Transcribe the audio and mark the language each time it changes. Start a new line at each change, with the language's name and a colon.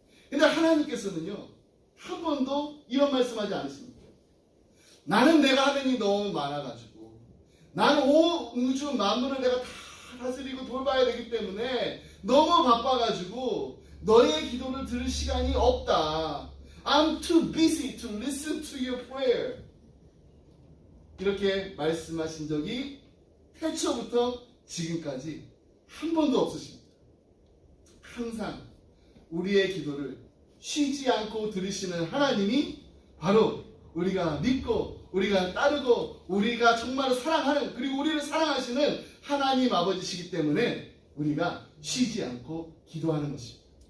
Korean: 근데 하나님께서는요 한 번도 이런 말씀하지 않으십니다. 나는 내가 하는 일이 너무 많아가지고 나는 온 우주 만물을 내가 다 다스리고 돌봐야 되기 때문에 너무 바빠가지고 너의 기도를 들을 시간이 없다.
English: I'm too busy to listen to your prayer.
Korean: 이렇게 말씀하신 적이 태초부터 지금까지 한 번도 없으십니다. 항상 우리의 기도를 쉬지 않고 들으시는 하나님이 바로 우리가 믿고 우리가 따르고 우리가 정말로 사랑하는, 그리고 우리를 사랑하시는 하나님 아버지시기 때문에 우리가 쉬지 않고 기도하는 것입니다.